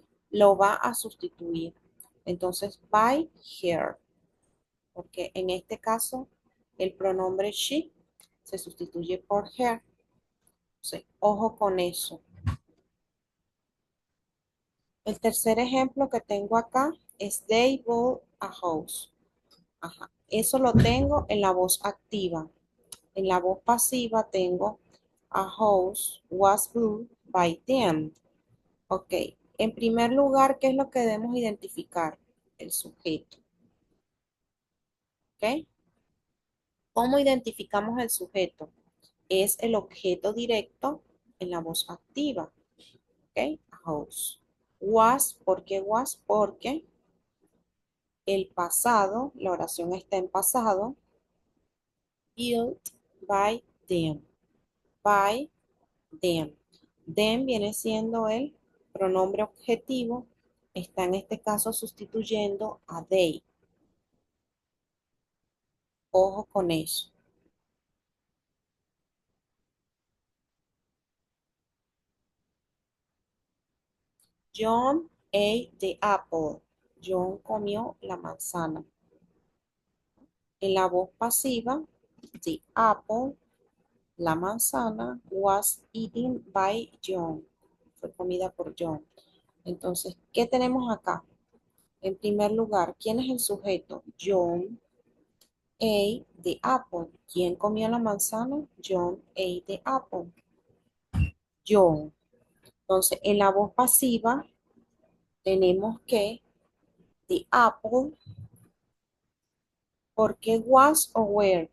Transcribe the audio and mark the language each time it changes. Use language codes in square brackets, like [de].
[es] Lo va a sustituir. Entonces, by here, porque en este caso el pronombre she se sustituye por her. Entonces, ojo con eso. El tercer ejemplo que tengo acá es [en] they built a house. [es] Ajá. Eso lo tengo en la voz activa. En la voz pasiva tengo [en] a house was built by them. [es] Ok. En primer lugar, ¿qué es lo que debemos identificar? El sujeto. ¿Ok? ¿Cómo identificamos el sujeto? Es el objeto directo en la voz activa. ¿Ok? House. Was, ¿por qué was? Porque el pasado, la oración está en pasado, [en] built by them. By them. [es] Them viene siendo el pronombre objetivo, está en este caso sustituyendo a they. Ojo con eso. [en] John ate the apple. [es] John comió la manzana. En la voz pasiva, the apple, la manzana, [en] was eaten by John. [es] Fue comida por John. Entonces, ¿qué tenemos acá? En primer lugar, ¿quién es el sujeto? [en] John ate the apple. [es] ¿Quién comió la manzana? [en] John ate the apple. John. [es] Entonces, en la voz pasiva tenemos que the apple, ¿por qué was o were?